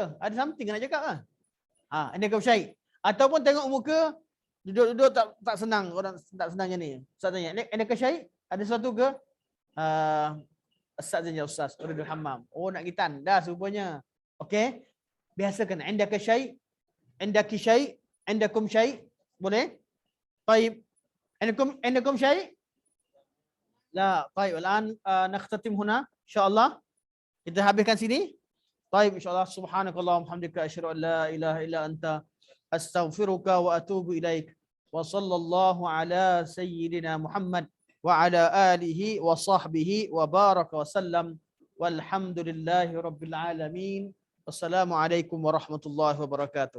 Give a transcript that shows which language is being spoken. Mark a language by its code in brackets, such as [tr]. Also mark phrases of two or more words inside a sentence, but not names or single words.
[ms] Ada something nak cakap ke? [ar] عندكم شيء'. [ms] Ataupun tengok muka duduk-duduk tak senang, orang tak senang macam ni. Ustaz tanya, [ar] عندكم شيء'? [ms] Ada sesuatu ke? Ustaz saja, Ustaz. [ar] أريد الحمام. [ms] Oh, nak kita dah rupanya. Okey. [ar] Biasakan عندك شيء، عندك شيء، عندكم شيء'. [ms] Boleh? Baik. [ar] عندكم شيء'? [ms] La, baik. [ar] الآن نختتم هنا إن شاء الله. [ms] Kita habiskan sini. Baik, insya-Allah. [ar] سبحانك اللهم حمدك أشهد أن لا إله إلا أنت أستغفرك وأتوب إليك. وصلى الله على سيدنا محمد وعلى آله وصحبه وبارك وسلم. والحمد لله رب العالمين والسلام عليكم ورحمة الله وبركاته.